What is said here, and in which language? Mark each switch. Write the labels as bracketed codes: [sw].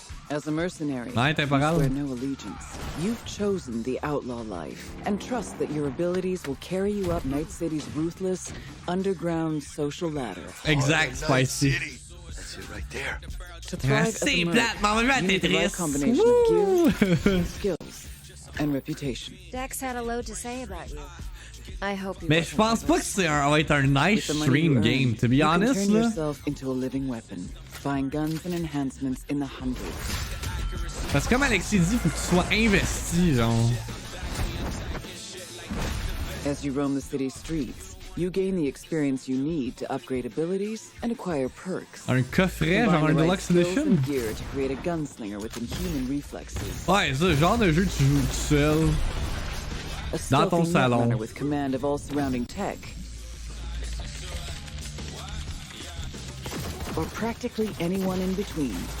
[en] As a mercenary, you swear no allegiance. You've chosen the outlaw life and trust that your abilities will carry you up Night City's ruthless, underground social ladder. Exact, spicy. That's it right there. To thrive as a merc, you need the right combination of gear, skills, and reputation. Dex had a load to say about you. I hope he [fr] Mais je pense pas que ça va être un [en] nice stream game, to be honest. You can turn yourself into a living weapon, buying guns and enhancements in the hundreds. [fr] Parce que comme Alexis dit, faut que tu sois investi, genre. [en] As you roam the city streets, you gain the experience you need to upgrade abilities and acquire perks. [fr] Un coffret, genre un deluxe edition? [en] Gear to create a gunslinger with inhuman reflexes. [fr] Ouais, c'est le genre de jeu que tu joues tout seul. Dans ton salon. [en] With command of all surrounding tech. Or practically anyone in between.